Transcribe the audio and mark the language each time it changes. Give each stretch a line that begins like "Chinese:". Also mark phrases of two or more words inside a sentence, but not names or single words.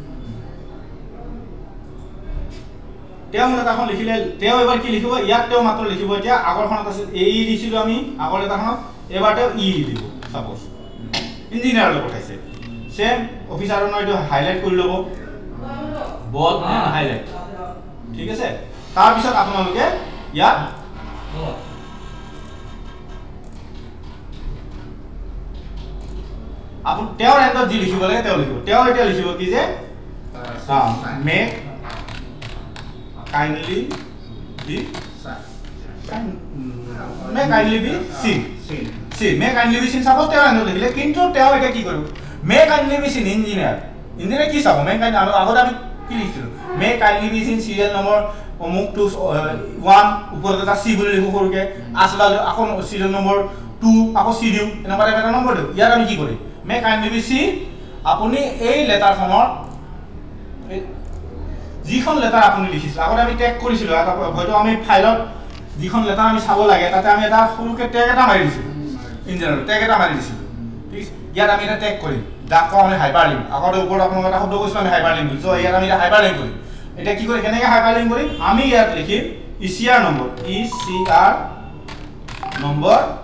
Assamese: তেওঁ লেটাৰখন লিখিলে তেওঁ এবাৰ কি লিখিব ইয়াত তেওঁ মাত্ৰ লিখিব এতিয়া আগৰখনত আছিল এই দিছিলোঁ আমি আগৰ লেটাৰখনত এবাৰ তেওঁ ই দিব চাপ'জ ইঞ্জিনিয়াৰলৈ পঠাইছে চেম অফিচাৰজনৰ এইটো হাইলাইট কৰি ল'ব বল হাইলাইট ঠিক আছে তাৰপিছত আপোনালোকে ইয়াত তেওঁৰ এণ্ডত যি লিখিব লাগে তেওঁ লিখিব তেওঁ এতিয়া লিখিব কি যে মেক
English: kindly be may kindly be seen may kindly be seen suppose
Assamese: তেওঁ এণ্ডত লিখিলে কিন্তু তেওঁ এতিয়া কি কৰিব
English: may kindly be seen
Assamese: ইঞ্জিনিয়াৰ কি চাব may kindly আগত আমি কি লিখিছিলোঁ
English: may kindly be seen serial number
Assamese: অমুক টু 1 ওপৰত এটা চি বুলি লিখো সৰুকৈ আছলাল আকৌ
English: serial number
Assamese: 2 আকৌ চি দিওঁ এনেকুৱা এটা নম্বৰ দিওঁ ইয়াত আমি কি কৰিম
English: may kindly
Assamese: be seen আপুনি এই লেটাৰখনৰ যিখন লেটাৰ আপুনি লিখিছিল আগতে আমি টেগ কৰিছিলোঁ হয়তো আমি ফাইলত যিখন লেটাৰ আমি চাব লাগে তাতে আমি এটা সৰুকৈ টেগ এটা মাৰি দিছিলোঁ ইঞ্জিনিয়াৰ টেগ এটা মাৰি দিছিলোঁ ঠিক ইয়াত আমি এটা টেগ কৰিম যাক কওঁ আমি
English: hyper link
Assamese: আগতে ওপৰত আপোনালোকে এটা শব্দ কৈছিলোঁ আমি
English: hyper link
Assamese: চ' ইয়াত আমি এটা
English: hyper link
Assamese: কৰিম এতিয়া কি কৰিম কেনেকৈ
English: hyper link
Assamese: কৰিম আমি ইয়াত লিখিম ECR নম্বৰ ECR নম্বৰ